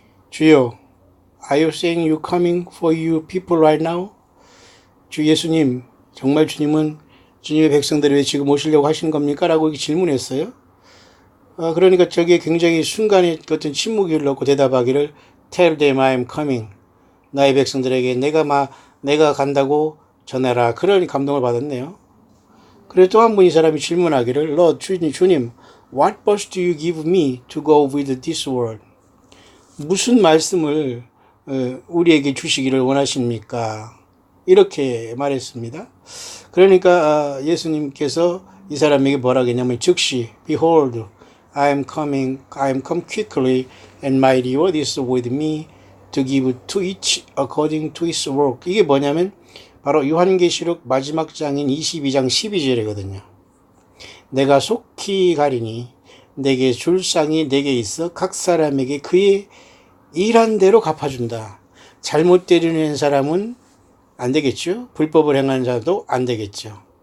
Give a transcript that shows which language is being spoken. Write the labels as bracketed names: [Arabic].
[Korean] 주여, [English] are you saying you coming for you people right now? [Korean] 주 예수님, 정말 주님은 주님의 백성들을 왜 지금 오시려고 하시는 겁니까? 라고 질문했어요. 그러니까 저기에 굉장히 순간에 어떤 침묵이 흘렀고 대답하기를 [English] Tell them I'm coming. [Korean] 나의 백성들에게 내가 간다고 전해라. 그런 감동을 받았네요. 그래서 또 한 번 이 사람이 질문하기를 [English] Lord, [Korean] 주님, [English] what verse do you give me to go with this world? [Korean] 무슨 말씀을 우리에게 주시기를 원하십니까? 이렇게 말했습니다. 그러니까 예수님께서 이 사람에게 뭐라 하겠냐면 즉시 [English] Behold, I am come quickly, and my reward is with me to give to each according to his work. [Korean] 이게 뭐냐면 바로 요한계시록 마지막 장인 22장 12절이거든요. 내가 속히 가리니 내게 줄 상이 내게 있어 각 사람에게 그의 일한 대로 갚아준다. 잘못 때리는 사람은 안 되겠죠. 불법을 행하는 자도 안 되겠죠.